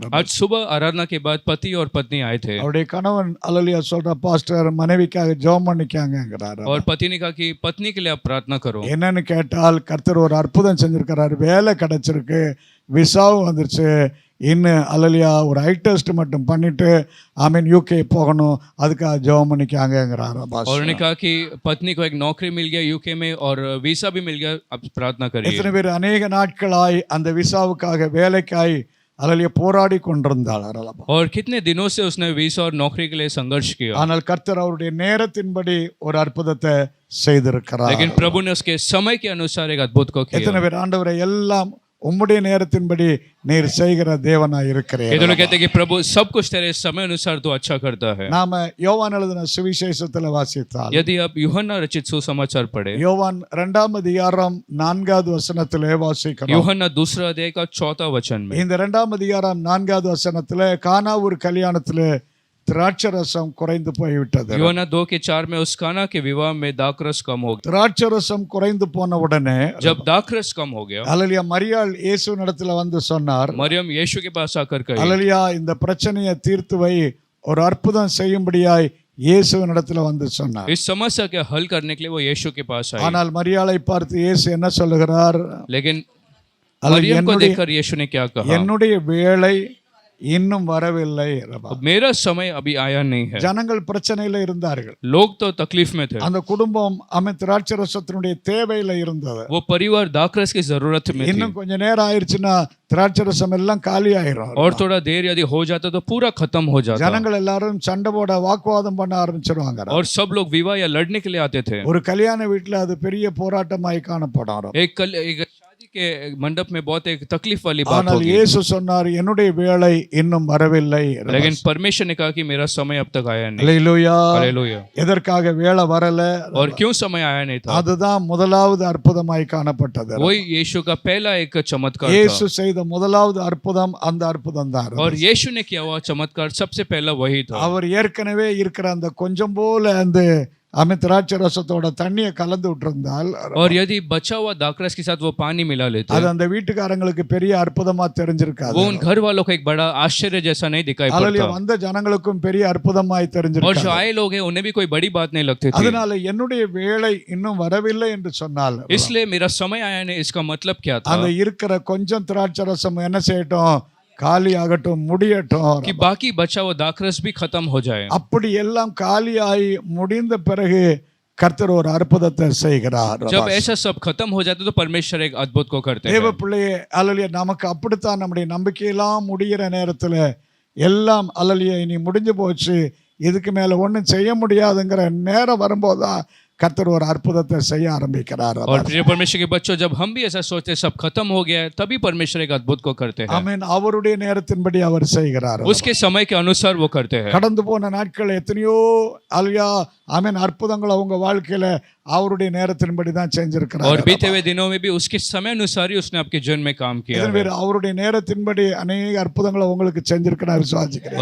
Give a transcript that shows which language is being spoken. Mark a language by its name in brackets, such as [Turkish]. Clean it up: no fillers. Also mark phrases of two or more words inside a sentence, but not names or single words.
[Hindi] आज सुबह आराधना के बाद पति और पत्नी आए थे [Tamil] அவருடைய கணவன் அல்லேலூயா சொல்ற பாஸ்டர் மனைவிக்காக ஜெபம் பண்ணிக்காங்கங்கறாரு. [Hindi] और पति ने कहा कि पत्नी के लिए आप प्रार्थना करो। [Tamil] என்னன்னு கேட்டால் கர்த்தர் ஒரு அற்புதம் செஞ்சிருக்கிறார், வேலை கிடைச்சிருக்கு, விசாவும் வந்துருச்சு, இன்னும் அல்லேலூயா ஒரு [English] eye test [Tamil] மட்டும் பண்ணிட்டு யூகே போகணும், அதுக்காக ஜெபம் பண்ணிக்காங்கங்கறாரு. [Hindi] और उन्होंने कहा कि पत्नी को एक नौकरी मिल गया यूके में और वीसा भी मिल गया, अब प्रार्थना करिए। [Tamil] எத்தனை பேர் அநேக நாட்களாய் அந்த விசாவுக்காக வேலைக்காய் அல்லேலூயா போராடி கொண்டிருந்தாள். [Hindi] और कितने दिनों से उसने वीसा और नौकरी के लिए संघर्ष किया, [Tamil] ஆனால் கர்த்தர் அவருடைய நேரத்தின்படி ஒரு அற்புதத்தை செய்திருக்கிறார். [Hindi] लेकिन प्रभु ने उसके समय के अनुसार एक अद्भुत को किया। [Tamil] எத்தனை பேர் ஆண்டவரை எல்லாம் உம்முடைய நேரத்தின்படி நீர் செய்கிற தேவனாய் இருக்கிறீர். [Hindi] ये तो लोग कहते हैं कि प्रभु सब कुछ तेरे समय अनुसार तो अच्छा करता है। [Tamil] நாம யோவான் எழுதின சுவிசேஷத்துல வாசித்தால் [Hindi] यदि आप यूहन्ना रचित सुसमाचार पढ़े, [Tamil] யோவான் 2ஆம் அதிகாரம் 4வது வசனத்திலே வாசிக்கிறோம். [Hindi] यूहन्ना 2 अध्याय का 4 वचन में, [Tamil] இந்த 2ஆம் அதிகாரம் 4வது வசனத்திலே கானாவூர் கல்யாணத்திலே திராட்சரசம் குறைந்து போய்விட்டது. [Hindi] यूहन्ना 2 के 4 में उस काना के विवाह में दाखरस कम हो गया। [Tamil] திராட்சரசம் குறைந்து போன உடனே [Hindi] जब दाखरस कम हो गया, [Tamil] அல்லேலூயா மரியாள் இயேசுவினிடத்துல வந்து சொன்னார், [Hindi] मरियम यीशु के पास आकर कही, [Tamil] அல்லேலூயா இந்த பிரச்சனையை தீர்த்து வை, ஒரு அற்புதம் செய்யும்படியாய் இயேசுவினிடத்துல வந்து சொன்னார். [Hindi] इस समस्या के हल करने के लिए वो यीशु के पास आई। [Tamil] ஆனால் மரியாளை பார்த்து இயேசு என்ன சொல்லுகிறார்? [Hindi] लेकिन [Tamil] அல்ல, [Hindi] मरियम को [Tamil] என்னுடைய- [Hindi] देखकर यीशु ने क्या कहा? [Tamil] என்னுடைய வேளை இன்னும் வரவில்லை. [Hindi] अब मेरा समय अभी आया नहीं है। [Tamil] ஜனங்கள் பிரச்சனையில இருந்தார்கள். [Hindi] लोग तो तकलीफ में थे, [Tamil] அந்த குடும்பம் திராட்சரசத்தினுடைய தேவையில இருந்தது. [Hindi] वो परिवार दाखरस की जरूरत में थी [Tamil] இன்னும் கொஞ்ச நேரம் ஆயிடுச்சுன்னா திராட்சரசம் எல்லாம் காலி ஆயிரும். [Hindi] और थोड़ा देर यदि हो जाता तो पूरा खत्म हो जाता। [Tamil] ஜனங்கள் எல்லாரும் சண்டை போட வாக்குவாதம் பண்ண ஆரம்பிச்சிருவாங்க. [Hindi] और सब लोग विवाह या लड़ने के लिए आते थे। [Tamil] ஒரு கல்யாண வீட்டுல அது பெரிய போராட்டமாய் காணப்படும். [Hindi] एक शादी के मंडप में बहुत एक तकलीफ वाली बात [Tamil] ஆனால் [Hindi] होगी। [Tamil] இயேசு சொன்னார் என்னுடைய வேளை இன்னும் வரவில்லை. [Hindi] लेकिन परमेश्वर ने कहा कि मेरा समय अब तक आया नहीं। [Tamil] அல்லேலூயா. [Hindi] हालेलुया। [Tamil] எதற்காக வேளை வரல? [Hindi] और क्यों समय आया नहीं था? [Tamil] அதுதான் முதலாவது அற்புதமாய் காணப்பட்டது. [Hindi] वही यीशु का पहला एक चमत्कार [Tamil] இயேசு [Hindi] था। [Tamil] செய்த முதலாவது அற்புதம் அந்த அற்புதம் தான். [Hindi] और यीशु ने किया हुआ चमत्कार सबसे पहला वही था। [Tamil] அவர் ஏற்கனவே இருக்கிற அந்த கொஞ்சம் போல அந்த திராட்சரசத்தோட தண்ணியை கலந்து விட்டிருந்தால், [Hindi] और यदि बचा हुआ दाखरस के साथ वो पानी मिला लेते, [Tamil] அது அந்த வீட்டுக்காரங்களுக்கு பெரிய அற்புதமா தெரிஞ்சிருக்காது. [Hindi] वो उन घर वालों को एक बड़ा आश्चर्य जैसा नहीं दिखाई [Tamil] அல்லேலூயா [Hindi] पड़ता। [Tamil] வந்த ஜனங்களுக்கும் பெரிய அற்புதமாய் [Hindi] और [Tamil] தெரிஞ்சிருக்காது. [Hindi] जो आए लोग हैं उन्हें भी कोई बड़ी बात नहीं लगती थी। [Tamil] அதனால என்னுடைய வேளை இன்னும் வரவில்லை என்று சொன்னால், [Hindi] इसलिए मेरा समय आया नहीं, इसका मतलब क्या था? [Tamil] அந்த இருக்கிற கொஞ்சம் திராட்சரசம் என்ன செய்யட்டும், காலி ஆகட்டும், முடியட்டும். [Hindi] कि बाकी बचा हुआ दाखरस भी खत्म हो जाए। [Tamil] அப்படி எல்லாம் காலியாகி முடிந்த பிறகு கர்த்தர் ஒரு அற்புதத்தை செய்கிறார். [Hindi] जब ऐसा सब खत्म हो जाता तो परमेश्वर एक अद्भुत को करते [Tamil] தேவ [Hindi] हैं। [Tamil] பிள்ளையே, அல்லேலூயா நமக்கு அப்படித்தான் நம்முடைய நம்பிக்கையெல்லாம் முடிகிற நேரத்துல எல்லாம் அல்லேலூயா இனி முடிஞ்சு போச்சு, இதுக்கு மேல ஒன்றும் செய்ய முடியாதுங்கிற நேரம் வரும்போதுதான் கர்த்தர் ஒரு அற்புதத்தை செய்ய ஆரம்பிக்கிறார். [Hindi] और प्रिय परमेश्वर के बच्चों, जब हम भी ऐसा सोचते हैं सब खत्म हो गया है, तभी परमेश्वर एक अद्भुत को करते हैं। [Tamil] ஆமென். அவருடைய நேரத்தின்படி அவர் செய்கிறார். [Hindi] उसके समय के अनुसार वो करते हैं। [Tamil] கடந்து போன நாட்கள் எத்தனையோ அல்லேலூயா ஆமென் அற்புதங்கள் அவங்க வாழ்க்கையில அவருடைய நேரத்தின்படி தான் செஞ்சிருக்கிறார். [Hindi] और बीते हुए दिनों में भी उसके समय अनुसार ही उसने आपके जीवन में काम किया है। [Tamil] அவருடைய நேரத்தின்படி अनेक அற்புதங்களை உங்களுக்கு செஞ்சிருக்கிறார் விசுவாசிக்கிறேன்.